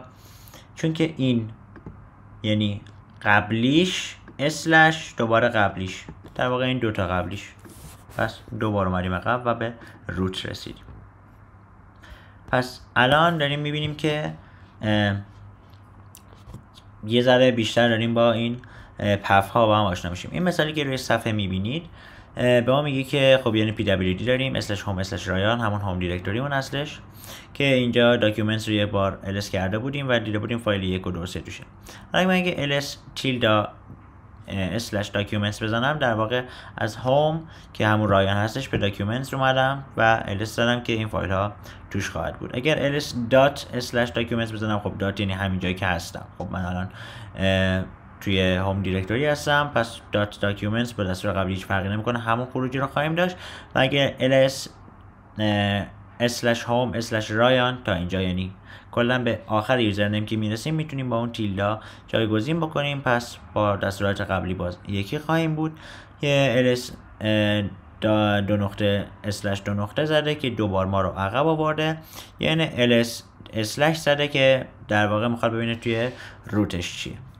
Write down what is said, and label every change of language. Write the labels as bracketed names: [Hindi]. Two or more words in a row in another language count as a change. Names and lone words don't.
[Persian] چون که این یعنی قبلیش اسلش دوباره قبلیش، در واقع این دوتا قبلیش، پس دوباره اومدیم عقب و به روت رسیدیم. پس الان داریم میبینیم که یه ذره بیشتر داریم با این پف ها با هم آشنا میشیم. این مثالی که روی صفحه میبینید به ما میگه که خب یعنی pwd داریم /home/ryan همون [English] home directory [Persian] اون اصلش که اینجا داکیومنتس رو یه بار ls کرده بودیم و دیده بودیم فایل 1 و 2 3 توشه. اگه من اگه ls tilde /documents بزنم در واقع از هوم که همون رایان هستش به داکیومنتس رو اومدم و ls زدم که این فایل ها توش خواهد بود. اگر ls./documents بزنم خب دات یعنی همین جایی که هستم. خب من الان توی [English] home directory [Persian] هستم، پس .documents با دستور قبلی هیچ فرقی نمیکنه، همون خروجی رو خواهیم داشت. و اگه ls /home/ryan تا اینجا یعنی کلا به آخر یوزرنیم که میرسیم میتونیم با اون تیلدا جایگزین بکنیم، پس با دستورات قبلی باز یکی خواهیم بود. یه ls دو نقطه زده که دوبار ما رو عقب آورده، یعنی ls اسلش زده که در واقع میخواد ببینه توی روتش چیه.